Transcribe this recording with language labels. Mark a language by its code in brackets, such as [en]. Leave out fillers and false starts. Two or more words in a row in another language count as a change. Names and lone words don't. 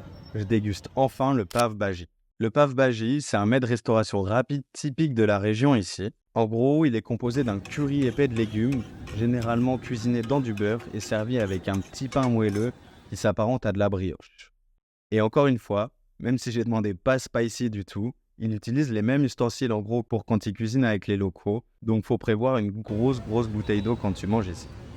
[fr] Je déguste enfin le pav bhaji. Le pav bhaji, c'est un mets de restauration rapide typique de la région ici. En gros, il est composé d'un curry épais de légumes, généralement cuisiné dans du beurre et servi avec un petit pain moelleux qui s'apparente à de la brioche. Et encore une fois, même si j'ai demandé pas spicy du tout, il utilise les mêmes ustensiles en gros pour quand il cuisine avec les locaux, donc faut prévoir une grosse bouteille d'eau quand tu manges ici.